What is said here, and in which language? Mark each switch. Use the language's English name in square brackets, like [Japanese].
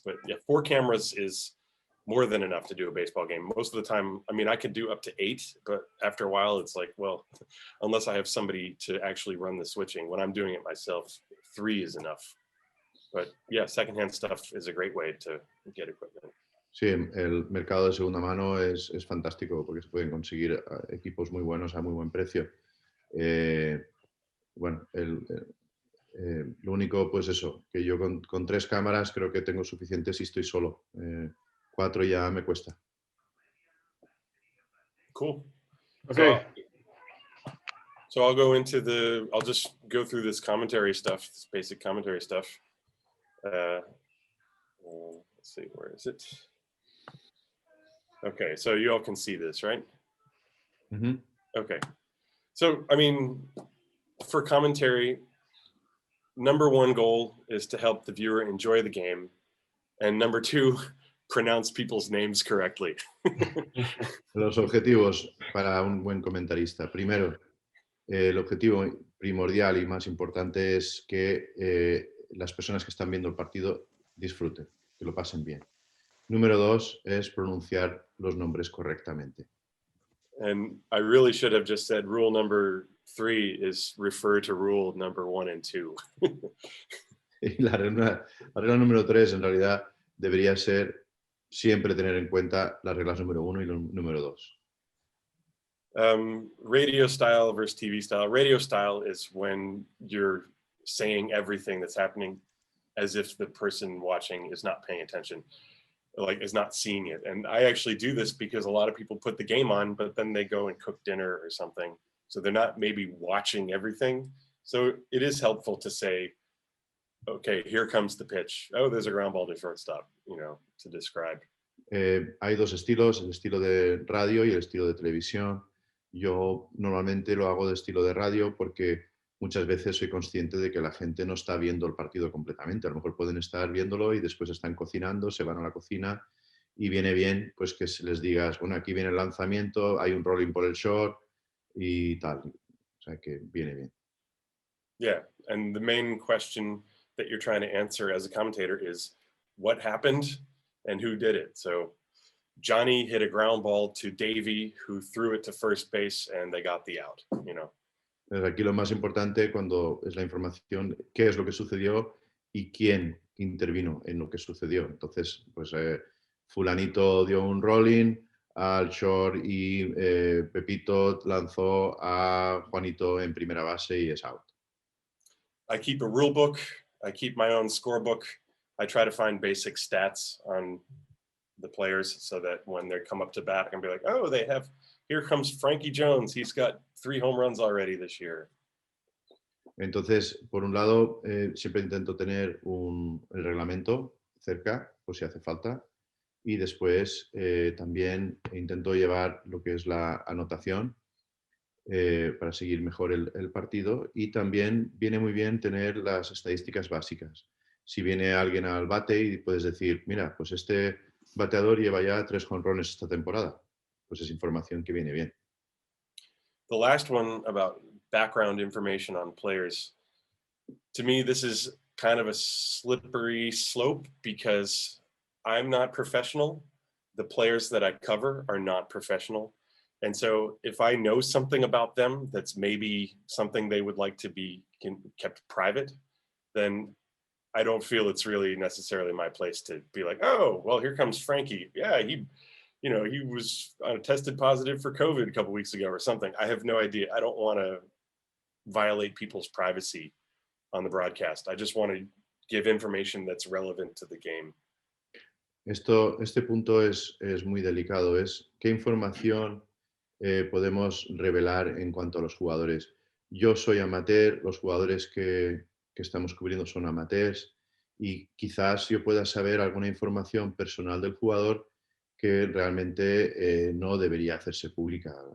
[English] But yeah, 4 cameras is more than enough to do a baseball game. Most of the time, I mean, I could do up to 8, but after a while, it's like, well, unless I have somebody to actually run the switching, when I'm doing it myself, 3 is enough. But yeah, secondhand stuff is a great way to get equipment. [Spanish] Sí, el mercado de segunda mano es fantástico porque se pueden conseguir equipos muy buenos a muy buen precio. Bueno, lo único, pues eso, que yo con 3 cámaras creo que tengo suficiente si estoy solo. 4 ya me cuesta. [English] Cool. Okay. So I'll just go through this commentary stuff, this basic commentary stuff. Let's see, where is it? Okay, so you all can see this, right? Mm-hmm. Okay. So, I mean, for commentary, number 1 goal is to help the viewer enjoy the game. And number 2, pronounce people's names correctly. [Spanish] Los objetivos para un buen comentarista. Primero, el objetivo primordial y más importante es que las personas que están viendo el partido disfruten, que lo pasen bien. Número 2 es pronunciar los nombres correctamente. [English] And I really should have just said rule number 3 is refer to rule number 1 and 2. [Spanish] Y la regla número 3 en realidad debería ser siempre tener en cuenta las reglas número 1 y número 2. [English] Radio style versus TV style. Radio style is when you're saying everything that's happening as if the person watching is not paying attention, like is not seeing it. And I actually do this because a lot of people put the game on, but then they go and cook dinner or something. So they're not maybe watching everything. So it is helpful to say, okay, here comes the pitch. Oh, there's a ground ball to shortstop, you know, to describe. [Spanish] Hay 2 estilos, el estilo de radio y el estilo de televisión. Yo normalmente lo hago de estilo de radio porque muchas veces soy consciente de que la gente no está viendo el partido completamente. A lo mejor pueden estar viéndolo y después están cocinando, se van a la cocina y viene bien pues que les digas, bueno, aquí viene el lanzamiento, hay un rolling por el short y tal. O sea que viene bien. [English] Yeah, and the main question that you're trying to answer as a commentator is what happened and who did it. So Johnny hit a ground ball to Davey, who threw it to first base, and they got the out, you know. [Spanish] Aquí lo más importante cuando es la información, qué es lo que sucedió y quién intervino en lo que sucedió. Entonces, pues fulanito dio un rolling al short y Pepito lanzó a Juanito en primera base y es out. [English] I keep a rule book. I keep my own scorebook. I try to find basic stats on the players so that when they come up to bat, I can be like, oh, here comes Frankie Jones. He's got 3 home runs already this year. [Spanish] Entonces, por un lado, siempre intento tener el reglamento cerca, por si hace falta. y después también intento llevar lo que es la anotación para seguir mejor el partido, y también viene muy bien tener las estadísticas básicas. Si viene alguien al bate y puedes decir, mira, pues este bateador lleva ya 3 jonrones esta temporada, pues es información que viene bien. [English] The last one about background information on players, to me, this is kind of a slippery slope because I'm not professional. The players that I cover are not professional. And so if I know something about them that's maybe something they would like to be kept private, then I don't feel it's really necessarily my place to be like, oh, well, here comes Frankie. Yeah, he was tested positive for COVID a couple weeks ago or something. I have no idea. I don't want to violate people's privacy on the broadcast. I just want to give information that's relevant to the game. [Spanish] Este punto es muy delicado, es qué información podemos revelar en cuanto a los jugadores. Yo soy amateur, los jugadores que estamos cubriendo son amateurs, y quizás yo pueda saber alguna información personal del jugador que realmente no debería hacerse pública.